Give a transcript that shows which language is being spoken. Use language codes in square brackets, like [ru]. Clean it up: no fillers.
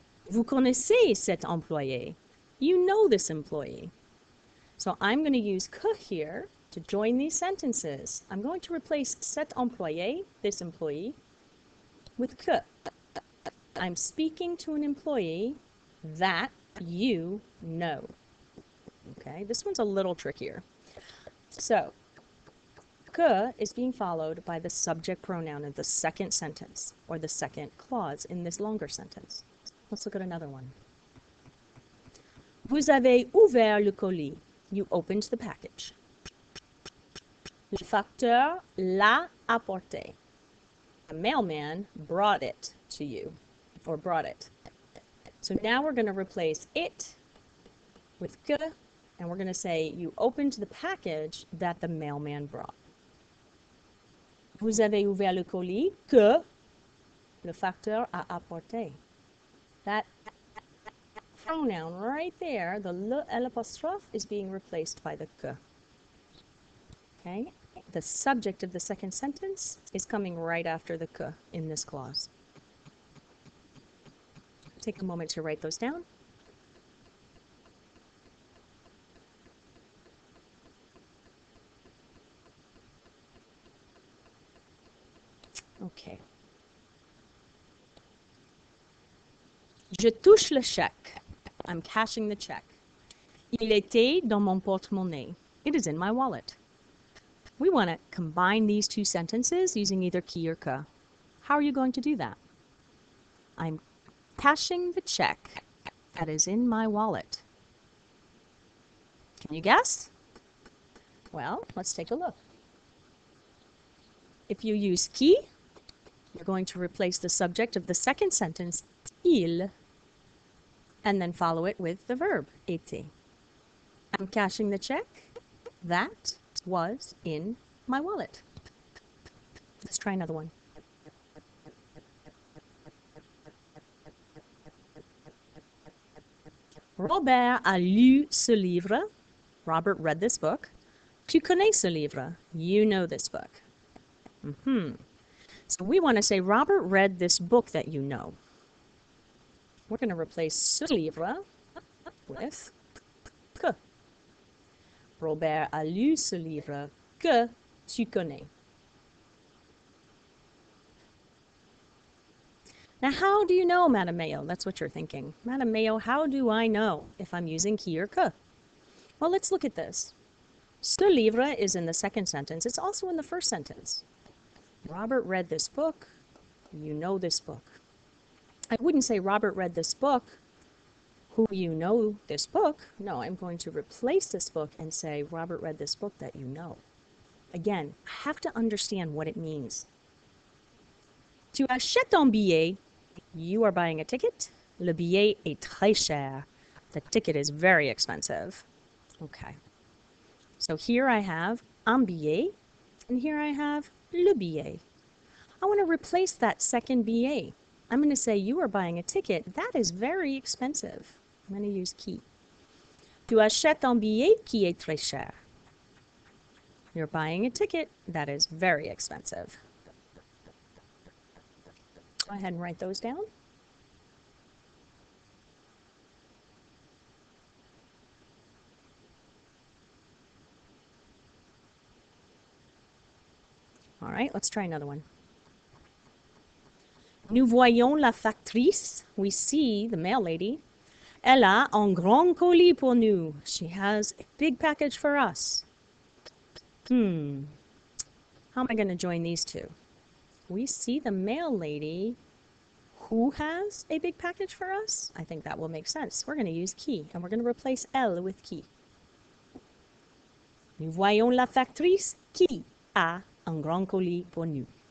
[fr] Vous connaissez cet employé. [en] You know this employee. So I'm going to use que here to join these sentences. I'm going to replace cet employé, this employee, with que. I'm speaking to an employee that you know. Okay, this one's a little trickier. So, que is being followed by the subject pronoun in the second sentence, or the second clause in this longer sentence. Let's look at another one. [fr] Vous avez ouvert le colis. [en] You opened the package. [fr] Le facteur l'a apporté. [en] The mailman brought it to you, or brought it. So now we're going to replace it with que, and we're going to say you opened the package that the mailman brought. [fr] Vous avez ouvert le colis que le facteur a apporté. [en] That pronoun right there, the le l'apostrophe, is being replaced by the que. Okay? The subject of the second sentence is coming right after the que in this clause. Take a moment to write those down. Okay. [fr] Je touche le chèque. [en] I'm cashing the check. [fr] Il était dans mon porte-monnaie. [en] It is in my wallet. We want to combine these two sentences using either qui or que. How are you going to do that? I'm cashing the check that is in my wallet. Can you guess? Well, let's take a look. If you use qui, you're going to replace the subject of the second sentence, il, and then follow it with the verb, était. I'm cashing the check that was in my wallet. try another one. [fr] Robert a lu ce livre. [en] Robert read this book. [fr] Tu connais ce livre. [en] You know this book. So we want to say Robert read this book that you know. We're going to replace ce livre with que. [fr] Robert a lu ce livre que tu connais. [en] Now, how do you know, Madame Mayo? That's what you're thinking. Madame Mayo, how do I know if I'm using qui or que? Well, let's look at this. Ce livre is in the second sentence. It's also in the first sentence. Robert read this book. You know this book. I wouldn't say Robert read this book. Who you know this book? No, I'm going to replace this book and say Robert read this book that you know. Again, I have to understand what it means. [fr] Tu achètes un billet. [en] You are buying a ticket. [fr] Le billet est très cher. [en] The ticket is very expensive. Okay. So here I have un billet, and here I have le billet. I want to replace that second billet. I'm going to say you are buying a ticket. That is very expensive. I'm going to use qui. [fr] Tu achètes un billet qui est très cher. [en] You're buying a ticket. That is very expensive. Go ahead and write those down. All right, let's try another one. [fr] Nous voyons la factrice. [en] We see the mail lady. [fr] Elle a un grand colis pour nous. [en] She has a big package for us. How am I going to join these two? We see the mail lady who has a big package for us. I think that will make sense. We're going to use qui, and we're going to replace elle with qui. [fr] Nous voyons la factrice qui a un grand colis pour nous.